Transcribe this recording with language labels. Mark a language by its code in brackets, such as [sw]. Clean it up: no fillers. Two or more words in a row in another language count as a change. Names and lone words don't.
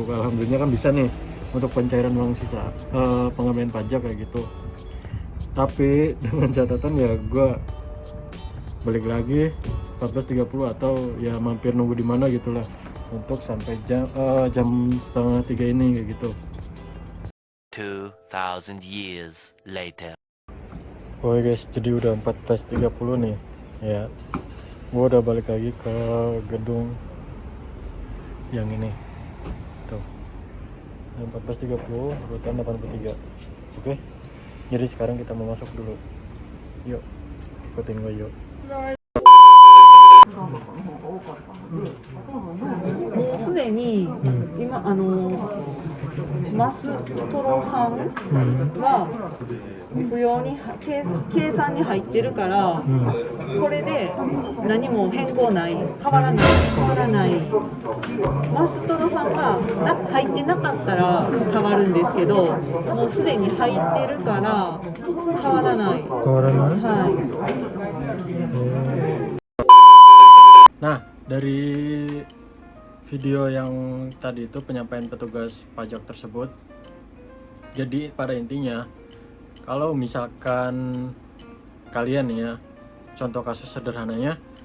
[id] Alhamdulillah kan bisa nih untuk pencairan uang sisa pengambilan pajak kayak gitu. Tapi dengan catatan ya gue balik lagi 14.30 atau ya mampir nunggu di mana gitulah untuk sampai jam 2:30 ini kayak gitu. [en] 2,000 years later. [id] Oke guys, jadi udah 14.30 nih ya. Gue udah balik lagi ke gedung yang ini tuh. 14.30 urutan 83. Oke, jadi sekarang kita mau masuk dulu. Yuk, ikutin gue yuk. [ja] もうすでに今マストロさんは扶養に計算に入ってるから、これで何も変更ない、変わらないマストロさんが入ってなかったら変わるんですけど、もうすでに入ってるから変わらない。はい。 [id] Nah, dari video yang tadi itu penyampaian petugas pajak tersebut, jadi pada intinya kalau misalkan kalian ya, contoh kasus sederhananya